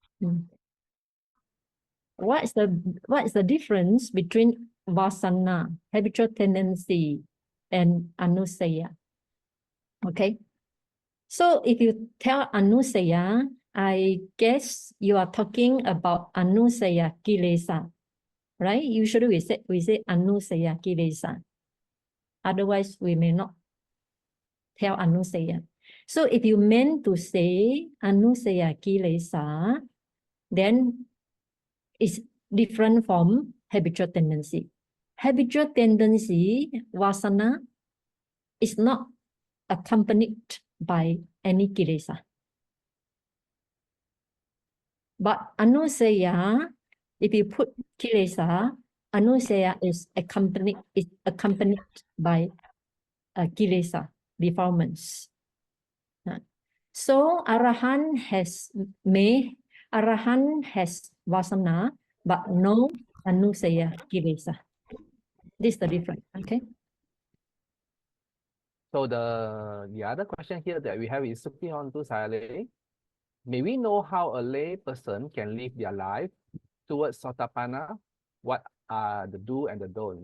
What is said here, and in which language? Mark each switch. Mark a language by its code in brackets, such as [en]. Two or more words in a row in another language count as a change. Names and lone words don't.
[en] What is the difference between vasana, habitual tendency, and anusaya? Okay. So if you tell anusaya, I guess you are talking about [pi] anusaya kilesa, [en] right? Usually we say [pi] anusaya kilesa. [en] Otherwise, we may not tell anusaya. So if you meant to say [pi] anusaya kilesa, [en] then it's different from habitual tendency. Habitual tendency, vasana, is not accompanied by any kilesa. But anusaya, if you put kilesa, anusaya is accompanied by kilesa, defilements. So Arahant has vasana, but no [pi] anusaya kilesa. [en] This is the difference. Okay. So the other question here that we have is looking on to Sayalay. May we know how a lay person can live their life towards Sotapanna? What are the do and the don't?